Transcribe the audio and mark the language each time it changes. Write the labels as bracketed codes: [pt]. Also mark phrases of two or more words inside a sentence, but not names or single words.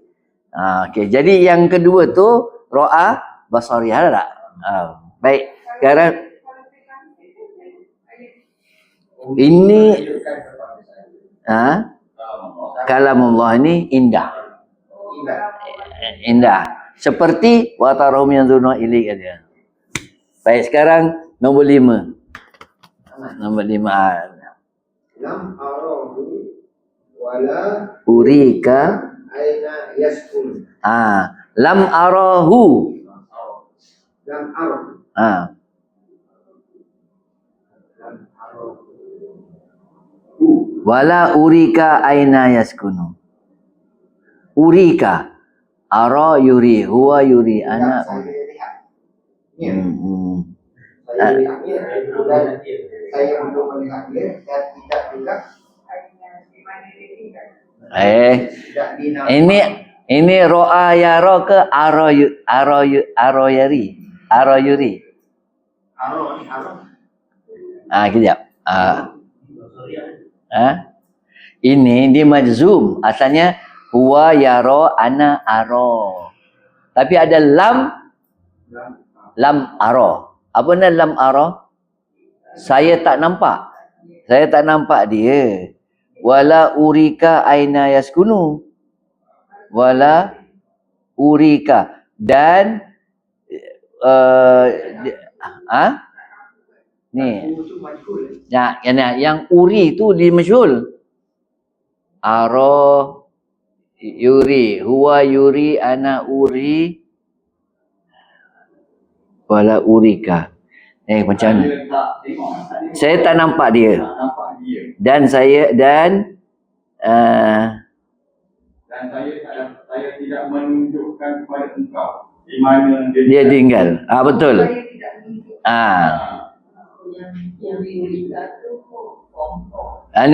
[ms] Okey, jadi yang kedua tu ro'a basariyah tak? Baik. Sekarang ini kalamullah ini indah. Seperti [ar] وتراهم ينظرون إليك [ms] dia. Baik, sekarang nombor 5. Nombor 5. [ar] لم أره ولا أريك. أين يسكن. لم أره. لم أره. ولا أريك أين يسكن. أريك. أرى يري. هو يري. أنا. [ms] Saya lihat. Saya lihat dia dan saya belum melihat dia dan tidak juga ini [ar] رأى يرى [ms] ke aroyari. Kejap. Ini di majzum, asalnya [ar] هو يرى أنا أرى. [ms] Tapi ada [ar] لم أر. [ms] Apa nama [ar] لم أر? [ms] Saya tak nampak dia. [ar] ولا أريك أين يسكن. ولا أريك. [ms] Dan ni. Yang uri tu di majhul. [ar] أرى يري، هو يري أنا أري ولا أريك. [ms] Macam mana? Saya tak tengok. Saya tak nampak dia. Tak nampak dia. Dan saya Dan saya tidak menunjukkan kepada engkau di mana dia tinggal. Betul. Saya tidak menunjuk. Yang diurita tu form 4.